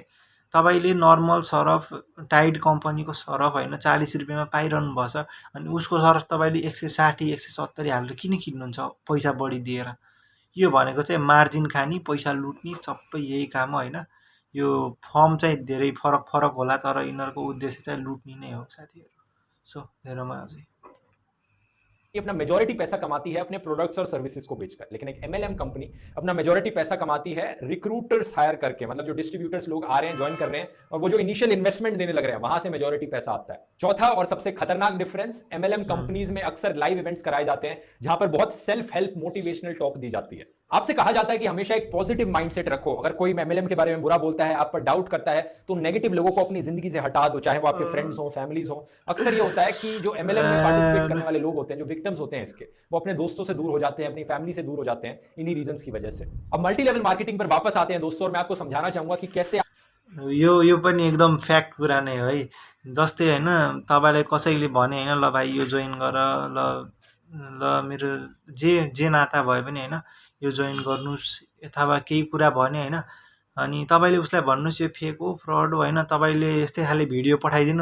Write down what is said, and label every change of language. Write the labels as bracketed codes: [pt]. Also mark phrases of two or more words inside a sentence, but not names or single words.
[ne] तपाईँले [en] normal surf [ne] टाइड कम्पनीको सरफ होइन 40 रुपियाँमा पाइरहनु भएछ, अनि उसको सरफ तपाईँले 160 170 हालेर किन किन्नुहुन्छ पैसा बढी दिएर। यो भनेको चाहिँ मार्जिन खाने, पैसा लुट्ने, सबै यही काम हो होइन। यो फर्म चाहिँ धेरै फरक फरक होला तर यिनीहरूको उद्देश्य चाहिँ लुट्ने नै हो साथीहरू। सो हेरौँ अझै। [hi] अपना मेजॉरिटी पैसा कमाती है अपने प्रोडक्ट्स और सर्विसेज को बेचकर, लेकिन एक एमएलएम कंपनी अपना मेजॉरिटी पैसा कमाती है रिक्रूटर्स हायर करके, मतलब जो डिस्ट्रीब्यूटर्स लोग आ रहे हैं, ज्वाइन कर रहे हैं और वो जो [en] initial investment [hi] देने लग रहे हैं, वहां से मेजॉरिटी पैसा आता है। चौथा और सबसे खतरनाक डिफरेंस, एमएलएम कंपनीज में अक्सर [en] live events [hi] कराए जाते हैं जहां पर बहुत [en] self help motivational talk [hi] दी जाती है। आपसे कहा जाता है कि हमेशा एक [en] positive mindset [hi] रखो। अगर कोई एमएलएम के बारे में बुरा बोलता है, आप पर डाउट करता है, तो नेगेटिव लोगों को अपनी जिंदगी से हटा दो, चाहे वो आपके फ्रेंड्स हो, फैमिलीज हो। अक्सर ये होता है कि जो एमएलएम में पार्टिसिपेट करने वाले लोग होते हैं, जो विक्टिम्स होते हैं इसके, वो अपने दोस्तों से दूर हो जाते हैं, अपनी फैमिली से दूर हो जाते हैं इन्हीं रीजंस की वजह से। अब [en] multi level marketing [hi] पर वापस आते हैं दोस्तों, और मैं आपको समझाना चाहूंगा कि कैसे [ne] यो पनि एकदम फ्याक्ट कुरा नै हो है। जस्तै होइन, तपाईँलाई कसैले भने होइन ल भाइ यो जोइन गर, ल मेरो जे नाता भए पनि होइन यो जोइन गर्नुहोस्, अथवा केही कुरा भने होइन, अनि तपाईँले उसलाई भन्नुहोस् यो फेक हो, फ्रड हो होइन, तपाईँले यस्तै खाले भिडियो पठाइदिनु।